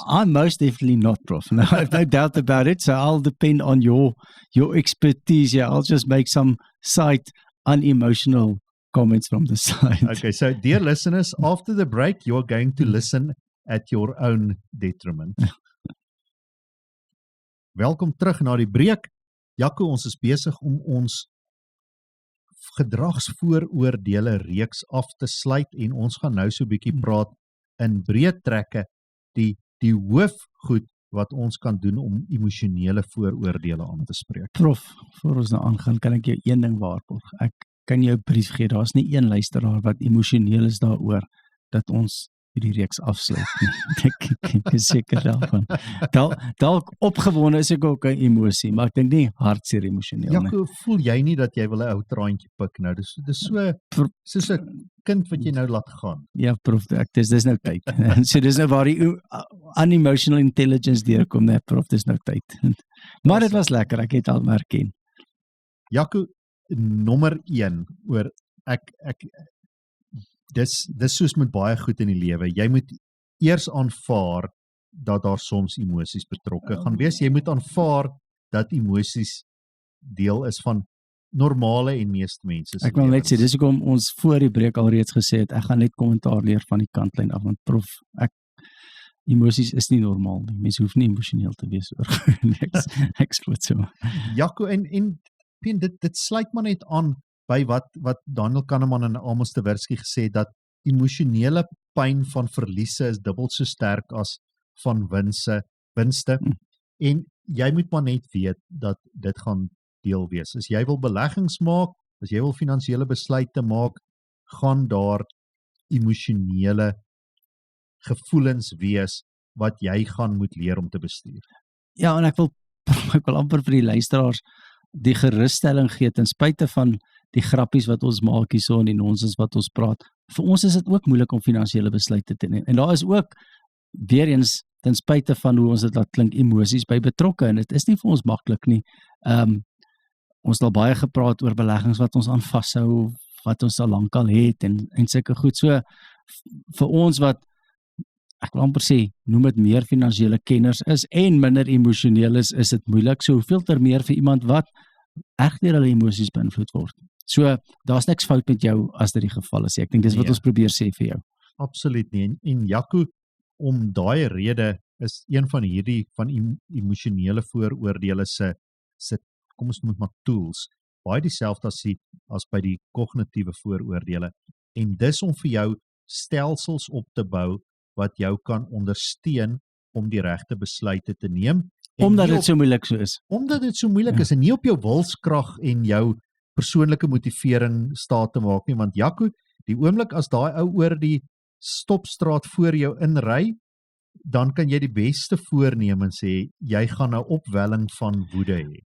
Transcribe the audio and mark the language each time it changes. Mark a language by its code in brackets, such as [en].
[en] I'm most definitely not, Prof. No, I have no doubt about it. So I'll depend on your expertise. Yeah, I'll just make some side unemotional comments from the side. Okay, so dear listeners, after the break, you're going to listen at your own detriment. [af] Welkom terug na die breek. Jaco, ons is besig om ons gedragsvooroordele reeks af te sluit en ons gaan nou so 'n bietjie praat in breë trekke die hoofgoed wat ons kan doen om emosionele vooroordele aan te spreek. Prof, voor ons nou aangaan, kan ek jou een ding waarborg. Ek kan jou brief gee, daar's nie een luisteraar wat emosioneel is daaroor dat ons die reeks afsluit nie. Ek is seker daarvan. Dalk opgewonde is ek ook 'n emosie, maar ek dink nie hartseer emosioneel nie. Jaco, voel jy nie dat jy wil 'n ou traantjie pik nou? Dis so soos 'n kind wat jy nou laat gaan. Ja, prof, dis nou tyd. So dis nou waar die [en] unemotional intelligence [af] deurkom, né, prof, dis nou tyd. Maar dit was lekker, ek het al herken. Jaco, nommer 1 oor ek dis soos met baie goed in die lewe. Jy moet eers aanvaar dat daar soms emosies betrokke gaan wees. Jy moet aanvaar dat emosies deel is van normale en meeste mense se. Ek wil net sê, dis hoekom ons voor die breek alreeds gesê het, ek gaan net kommentaar leer van die kantlyn af, want prof, emosies is nie normaal nie. Mense hoef nie emosioneel te wees oor niks. Ek spot so. Jaco, en dit sluit maar net aan by wat Daniel Kahneman en Amos Tversky gesê het, dat emosionele pyn van verliese is dubbel so sterk as van winste. En jy moet maar net weet dat dit gaan deel wees. As jy wil beleggings maak, as jy wil finansiële besluite maak, gaan daar emosionele gevoelens wees wat jy gaan moet leer om te bestuur. Ja, en ek wil amper vir die luisteraars die gerusstelling gee ten spyte van die grappies wat ons maak hierso en die nonsens wat ons praat. Vir ons is dit ook moeilik om finansiële besluite te neem. En daar is ook weer eens ten spyte van hoe ons dit laat klink emosies by betrokke en dit is nie vir ons maklik nie. Ons het al baie gepraat oor beleggings wat ons aan vashou, wat ons al lankal het en sulke goed. So vir ons wat ek wil amper sê, noem dit meer finansiële kenners is en minder emosioneel is dit moeilik. So hoeveel ter meer vir iemand wat erg deur hulle emosies beïnvloed word. So daar's niks fout met jou as dit die geval is. Ek dink dis wat ons probeer sê vir jou. Absoluut nie. En Jaco, om daai rede is een van hierdie van emosionele vooroordeele se kom ons noem dit maar tools. Baie dieselfde as by die kognitiewe vooroordeele. En dis om vir jou stelsels op te bou wat jou kan ondersteun om die regte besluite te neem. Omdat dit so moeilik so is. Omdat dit so moeilik is en nie op jou wilskrag en jou persoonlike motivering staat te maak nie, want Jaco, die oomblik as daai ou oor die stopstraat voor jou inry, dan kan jy die beste voornemens hê, jy gaan 'n opwelling van woede hê.